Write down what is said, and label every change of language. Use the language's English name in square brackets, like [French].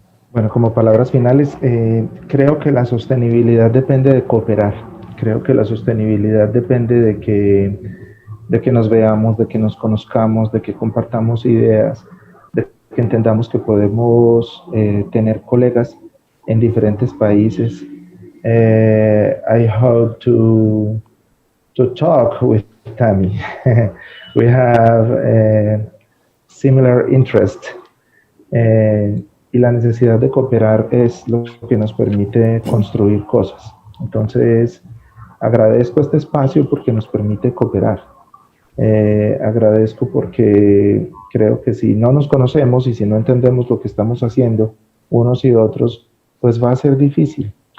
[Spanish] Bueno, como palabras finales, creo que la sostenibilidad depende de cooperar. Creo que la sostenibilidad depende de que nos veamos, de que nos conozcamos, de que compartamos ideas, de que entendamos que podemos tener colegas en diferentes países. [English] I hope to talk with Tammy. We have similar interest. [Spanish] Y la necesidad de cooperar es lo que nos permite construir cosas. Entonces, agradezco este espacio porque nos permite cooperar. Agradezco porque creo que si no nos conocemos y si no entendemos lo que estamos haciendo unos y otros, pues va a ser difícil.